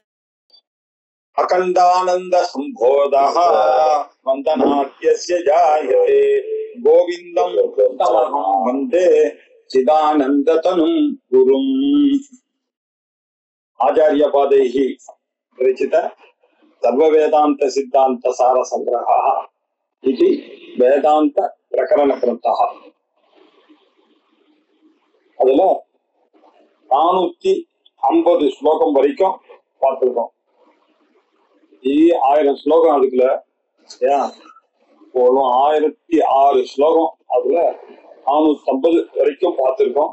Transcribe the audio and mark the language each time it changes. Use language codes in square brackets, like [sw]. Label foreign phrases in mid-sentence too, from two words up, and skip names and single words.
[sa] अखंडानंद संबोधः वंदनाद्यस्य जायते गोविंदं तमहं वंदे चिदानंदतनुं गुरुम्। आचार्यपादैः विरचित सर्ववेदांत सिद्धांत सार संग्रहः इति वेदांत प्रकरण ग्रंथः। [ta] அதுல 450 ஸ்லோகம் வரைக்கும் பார்த்திருக்கோம். 1000 ஸ்லோகம் அதுக்குள்ள 1006 ஸ்லோகம் அதுல 450 வரைக்கும் பார்த்திருக்கோம்.